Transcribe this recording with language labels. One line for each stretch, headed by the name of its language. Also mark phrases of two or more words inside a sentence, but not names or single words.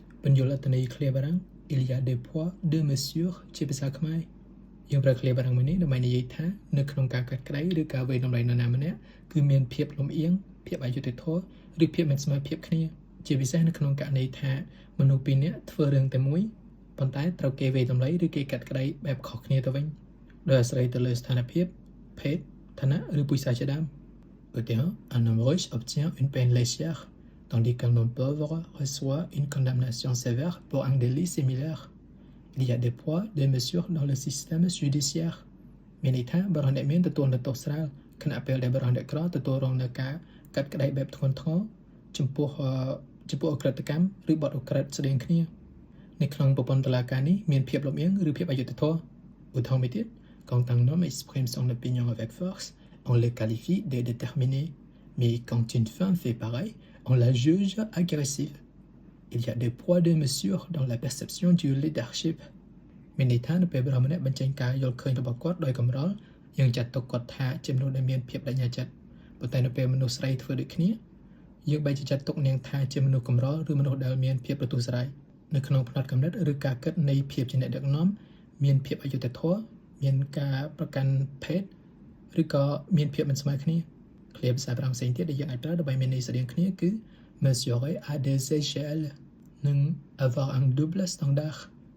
Khmer: បញ្យលអត្ថន័យឃ្លាបារាំង
French: il y a deux poids deux mesures
Khmer: ជាភាសាខ្មែរយើងប្រើឃ្លាបារាំងមួយនេះដើម្បីនិយាយថានៅក្នុងការ កាត់ក្តីឬការវាយតម្លៃនរណាម្នាក់គឺមានភាពលំអៀងភាពអយុត្តិធម៌ឬភាពមិនស្មើភាពគ្នាជាពិសេសនៅក្នុងករណីថាមនុស្សពីរនាក់ធ្វើរឿងតែមួយប៉ុន្តែត្រូវគេវាយតម្លៃឬគេកាត់ក្តីបែបខុសគ្នាទៅវិញដោយអាស្រ័យទៅលើស្ថានភាពភេទឋានៈឬពូជសាសន៍ជាដើមឧទាហរណ៍
French: un homme riche obtient une peine légère tandis qu'un homme pauvre reçoit une condamnation sévère pour un délit similaire. Il y a des poids, des mesures dans le système judiciaire.
Khmer: មានន័យថាបរិសុទ្ធអ្នកមានទទួលនៅទោសស្រាលខណៈពេលដែលបរិសុទ្ធអ្នកក្រទទួលរងនៅការកាត់ក្តីបែបធ្ងន់ធ្ងរចំពោះអក្រិតកម្មឬបទអក្រិតស្តីងគ្នានៅក្នុងប្រព័ន្ធតុលាការនេះមានភាពលំអៀងឬភាពអយុត្តិធម៌ឧទាហរណ៍មួយទៀត
French: quand un homme exprime son opinion avec force on le qualifie de déterminé mais quand une femme fait pareil on la juge agressive. Il y a des poids de mesure dans la perception du leadership.
Khmer: មានន័យថានៅពេលបរិសុទ្ធម្នាក់បញ្ចេញការយល់ឃើញរបស់គាត់ដោយកំរល់យើងចាត់ទុកគាត់ថាជាមនុស្សដែលមានភាពបញ្ញាចិត្តប៉ុន្តែនៅពេលមនុស្សស្រីធ្វើដូចគ្នាយើងបែរជាចាត់ទុកនាងថាជាមនុស្សកំរល់ឬមនុស្សដែលមានភាពប្រទូសរាយនៅក្នុងផ្នត់គំនិតឬការគិតនៃភាពជាអ្នកដឹកនាំមានភាពអយុត្តិធម៌មានការប្រកាន់ភេទឬក៏មានភាពមិនស្មើគ្នាឃ្លាភាសាប្រាំផ្សេងទៀតដែលយើងអាចប្រើដើម្បីមានន័យស្រដៀងគ្នាគឺ
French: mesurer à des échelles
Khmer: និង
French: avoir un double standard